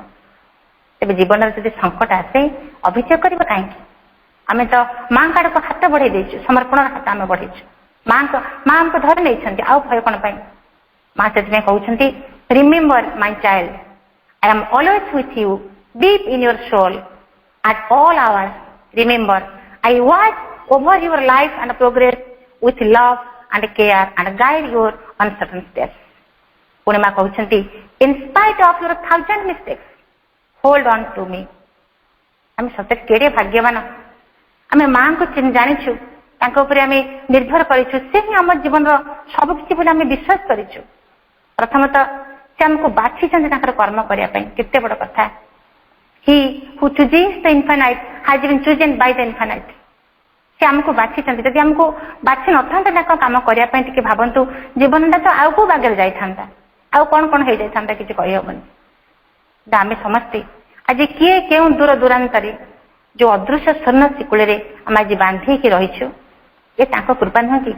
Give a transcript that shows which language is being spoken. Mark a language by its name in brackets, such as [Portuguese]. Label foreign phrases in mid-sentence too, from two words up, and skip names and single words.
[Odia] ତେବେ ଜୀବନରେ ଯଦି ସଙ୍କଟ ଆସେ, ଅଭିଯୋଗ କରିବା କାହିଁକି? ଆମେ ତ ମାଙ୍କ ଆଡକୁ ହାତ ବଢେଇ ଦେଇଛୁ, ସମର୍ପଣର ହାତ ଆମେ ବଢେଇଛୁ, ମା ଆମକୁ ଧରି ନେଇଛନ୍ତି, ଆଉ ଭୟ କଣ ପାଇଁ? ମା ସେଥିପାଇଁ କହୁଛନ୍ତି, [English] remember my child, I am always with you, deep in your soul, at all hours. Remember, I watch over your life and progress with love and care and guide your uncertain steps. [Odia] ପୁଣି ମା କହୁଛନ୍ତି, [English] in spite of your 1000 mistakes, hold on to me. [Odia] ଆମେ ସତରେ କେଡ଼େ ଭାଗ୍ୟବାନ, ଆମେ ମାଙ୍କୁ ଜାଣିଛୁ, ତାଙ୍କ ଉପରେ ଆମେ ନିର୍ଭର କରିଛୁ, ସେ ହିଁ ଆମ ଜୀବନର ସବୁ କିଛି ବୋଲି ଆମେ ବିଶ୍ୱାସ କରିଛୁ। ପ୍ରଥମତଃ ସେ ଆମକୁ ବାଛିଛନ୍ତି ତାଙ୍କର କର୍ମ କରିବା ପାଇଁ, କେତେ ବଡ କଥା। [English] He who chooses the infinite has been chosen by the infinite. [Odia] ସେ ଆମକୁ ବାଛିଛନ୍ତି, ଯଦି ଆମକୁ ବାଛି ନଥାନ୍ତେ ତାଙ୍କ କାମ କରିବା ପାଇଁ, ଟିକେ ଭାବନ୍ତୁ ଜୀବନଟା ତ ଆଉ କୋଉ ବାଗରେ ଯାଇଥାନ୍ତା, ଆଉ କଣ କଣ ହେଇଯାଇଥାନ୍ତା, କିଛି କହିହବନି। ଆମେ ସମସ୍ତେ ଆଜି କିଏ କେଉଁ ଦୂର ଦୂରାନ୍ତରେ ଯୋଉ ଅଦୃଶ୍ୟ ସ୍ୱର୍ଣ୍ଣ ଶିକୁଳରେ ଆମେ ଆଜି ବାନ୍ଧିକି ରହିଛୁ, ଏ ତାଙ୍କ କୃପା ନୁହଁ କି?